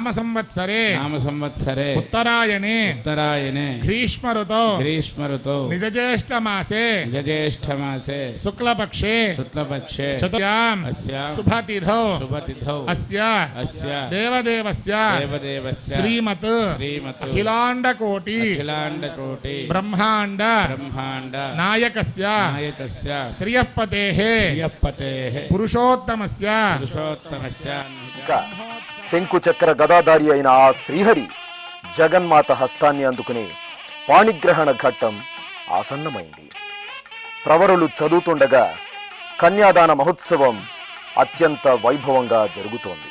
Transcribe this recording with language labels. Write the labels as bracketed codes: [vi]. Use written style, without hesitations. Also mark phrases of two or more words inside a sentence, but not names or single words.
[sa] संवत्सरे उत्तरायणे ग्रीष्म ऋतौ निज ज्येष्ठ मासे शुक्लपक्षे चतुर्यां शुभतिथौ अस्य देवदेवस्य श्रीमत् अखिलाण्डकोटि ब्रह्माण्ड नायकस्य श्रियःपतेः पुरुषोत्तमस्य [te] ఇంకా శంకు చక్ర గదాధారి అయిన ఆ శ్రీహరి జగన్మాత హస్తాన్ని అందుకుని పాణిగ్రహణ ఘట్టం ఆసన్నమైంది. ప్రవరులు చదువుతుండగా కన్యాదాన మహోత్సవం అత్యంత వైభవంగా జరుగుతోంది.